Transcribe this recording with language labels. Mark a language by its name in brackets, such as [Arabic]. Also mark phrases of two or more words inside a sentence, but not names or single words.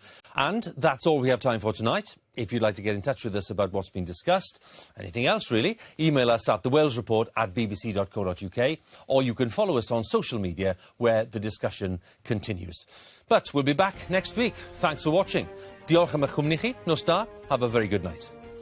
[English] And that's all we have time for tonight. If you'd like to get in touch with us about what's been discussed, anything else really, email us at thewalesreport@bbc.co.uk, or you can follow us on social media where the discussion continues. But we'll be back next week. Thanks for watching. [Welsh] Diolch am eich cwmni chi. Nos da. [English] Have a very good night.